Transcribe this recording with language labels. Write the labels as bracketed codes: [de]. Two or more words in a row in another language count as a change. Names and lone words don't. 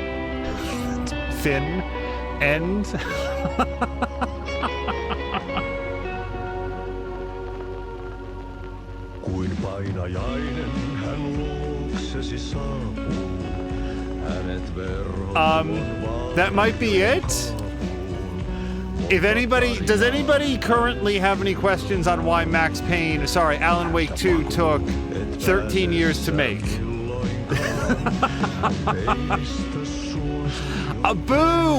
[en] Fin, end. [fi] Kuin painajainen hän luoksesi saapuu. Hänet [en] That might be it. If anybody, does anybody currently have any questions on why Alan Wake 2 took 13 years to make? Boo!